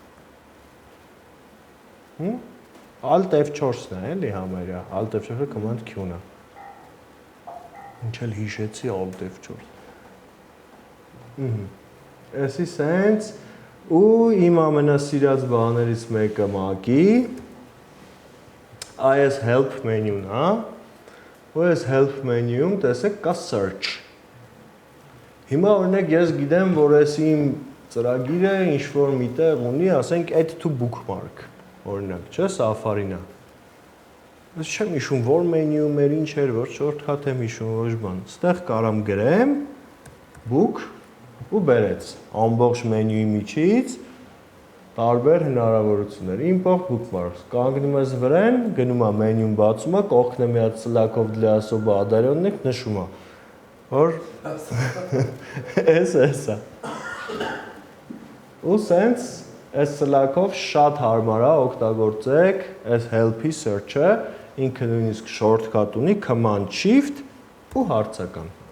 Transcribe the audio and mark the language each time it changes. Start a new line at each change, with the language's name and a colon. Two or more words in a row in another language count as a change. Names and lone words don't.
Armenian: Alt F4-ն է, էլի համարյա, Alt F4-ը command Q-ն է։ Ինչ էլ հիշեցի Alt F4։ Էսի սենց ու իմ ամենասիրած բաներից մեկը Mac-ի այս
English: help menu-ն,
Armenian: հա։ Ու այս
English: help
Armenian: menu-ում տեսեք կա search։ Հիմա օրինակ ես գիտեմ, որ այս իմ ծրագիրը ինչ որ միտեղ ունի, ասենք
English: add to bookmark,
Armenian: օրինակ, չէ, Safari-ն է։ Ես չեմ հիշում, որ menu-ում էր, ինչ էր, որ shortcut եմ հիշում, ոչ բան։ Ստեղ կարամ գրեմ book ու բերեց ամբողջ մենյուի միջից տարբեր հնարավորություններ
English: import bookmarks
Armenian: կանգնում ես վրան գնում է մենյուն բացում է կողքն է մի հատ սլակով
Russian: для особо одаренных
Armenian: նշում է որ էսա ու sense այս սլակով շատ հարմար է օգտագործեք այս
English: help-ի search-ը
Armenian: ինքը նույնիսկ shortcut ունի
English: command shift
Armenian: ու հարցական